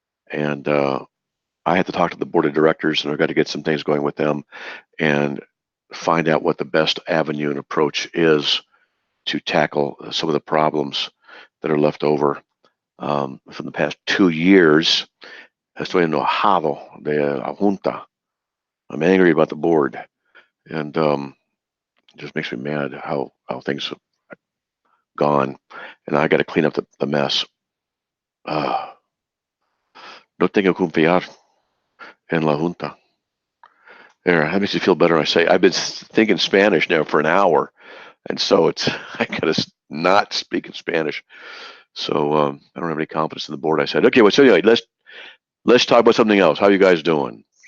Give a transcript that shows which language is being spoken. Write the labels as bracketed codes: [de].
[en] And I had to talk to the board of directors, and I've got to get some things going with them and find out what the best avenue and approach is to tackle some of the problems that are left over from the past 2 years. [es] Estoy enojado de la Junta. [en] I'm angry about the board, and it just makes me mad how things have gone, and I got to clean up the mess. [es] No tengo confiar en la Junta. [en] There, that makes you feel better. I say I've been thinking Spanish now for an hour, and so I gotta not speak in Spanish. So I don't have any confidence in the board. I said, okay, well, so anyway, let's talk about something else. How you guys doing?